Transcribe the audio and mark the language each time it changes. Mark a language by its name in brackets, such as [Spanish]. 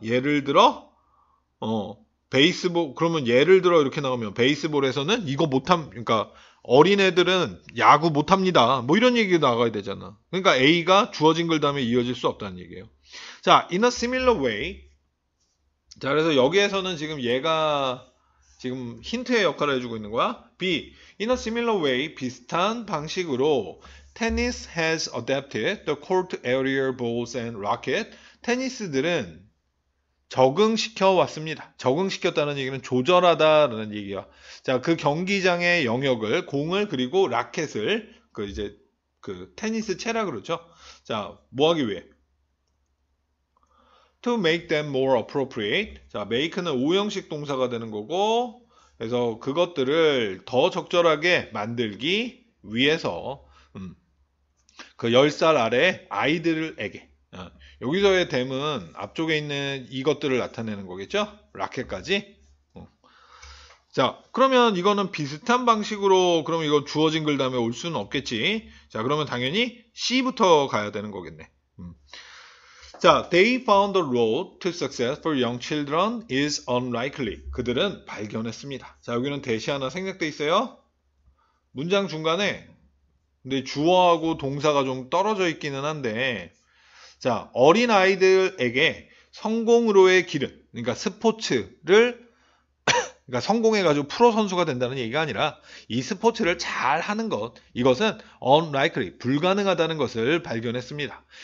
[Korean] 예를 들어 베이스볼 그러면 예를 들어 이렇게 나오면 베이스볼에서는 이거 못함 그러니까 어린애들은 야구 못합니다. 뭐 이런 얘기가 나가야 되잖아. 그러니까 A가 주어진 글 다음에 이어질 수 없다는 얘기예요. [English] 자, in a similar way. [Korean] 자, 그래서 여기에서는 지금 얘가 지금 힌트의 역할을 해주고 있는 거야. [English] B. In a similar way. [Korean] 비슷한 방식으로 [English] tennis has adapted the court area balls and racket. [Korean] 테니스들은 적응시켜 왔습니다. 적응시켰다는 얘기는 조절하다라는 얘기야. 자, 그 경기장의 영역을 공을 그리고 라켓을 그 테니스 채라 그러죠. 자, 뭐 하기 위해? [English] To make them more appropriate. [Korean] 자, make는 오형식 동사가 되는 거고, 그래서 그것들을 더 적절하게 만들기 위해서 그 10살 아래 아이들에게 여기서의 them은 앞쪽에 있는 이것들을 나타내는 거겠죠? 라켓까지. 자, 그러면 이거는 비슷한 방식으로 그럼 이거 주어진 글 다음에 올 수는 없겠지. 자, 그러면 당연히 C부터 가야 되는 거겠네. [English] 자, they found the road to success for young children is unlikely. [Korean] 그들은 발견했습니다. 자, 여기는 대시 하나 생략돼 있어요. 문장 중간에 근데 주어하고 동사가 좀 떨어져 있기는 한데 자, 어린 아이들에게 성공으로의 길은 그러니까 스포츠를 그러니까 성공해가지고 프로 선수가 된다는 얘기가 아니라 이 스포츠를 잘 하는 것 이것은 unlikely 불가능하다는 것을 발견했습니다.